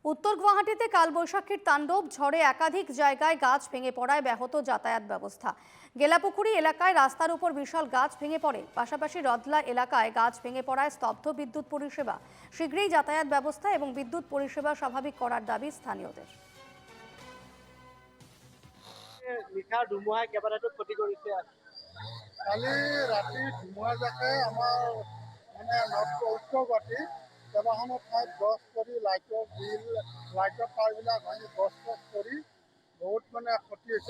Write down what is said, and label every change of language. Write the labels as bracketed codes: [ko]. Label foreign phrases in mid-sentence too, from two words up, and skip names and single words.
[bn] উত্তর গুয়াহাটিতে কালবৈশাখীর তাণ্ডব, ঝড়ে একাধিক জায়গায় গাছ ভেঙে পড়ায় ব্যাহত যাতায়াত ব্যবস্থা। গেলাপুকুরি এলাকায় রাস্তার উপর বিশাল গাছ ভেঙে পড়ে। পাশাপাশি রদলা এলাকায় গাছ ভেঙে পড়ায় স্তব্ধ বিদ্যুৎ পরিষেবা। শীঘ্রই যাতায়াত ব্যবস্থা এবং বিদ্যুৎ পরিষেবা স্বাভাবিক করার দাবি স্থানীয়দের। [as] নিশা ধুমুহাই কেইবাটাতো ক্ষতি কৰিছে। কালি ৰাতি ধুমুহাজাকে আমাৰ উত্তৰ গুৱাহাটী কেইবাখনো ঠাইত গছ পৰি লাইটৰ তাঁৰবিলাক ভাঙি গছ পৰি বহুত ক্ষতি হৈছে।